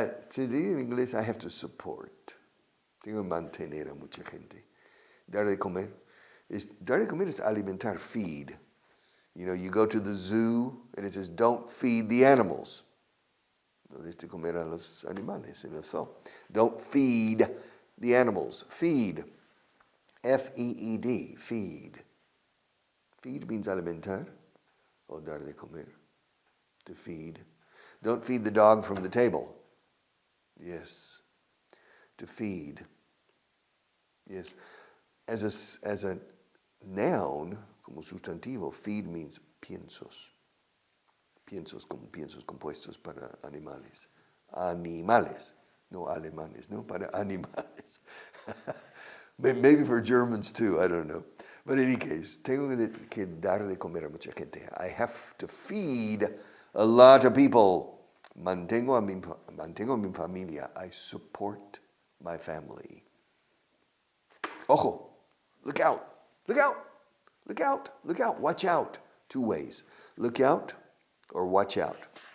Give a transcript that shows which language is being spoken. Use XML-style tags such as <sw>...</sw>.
<es>Se dice en inglés,</es> <en>I have to support.</en> <es>Tengo que mantener a mucha gente. Dar de comer. Dar de comer es alimentar, feed.</es> <en>You know, you go to the zoo and it says, don't feed the animals.</en> <es>No des de comer a los animales en el zoo.</es> <en>Don't feed the animals. Feed. F-E-E-D. Feed. Feed means</en> <es>alimentar o dar de comer.</es> <en>To feed. Don't feed the dog from the table. Yes. to feed. Yes. As a noun,</en> <es>como sustantivo,</es> <en>feed means piensos.</en> <es>Piensos como piensos compuestos para animales. Animales, no alemanes, no, para animales.</es> <en>Maybe for Germans too, I don't know. But in any case,</en> <es>tengo que dar de comer a mucha gente.</es> <en>I have to feed a lot of people.</en> <es>Mantengo a mi familia.</es> <en>I support my family. Ojo, look out, look out, look out, look out, watch out. Two ways, look out or watch out.</en>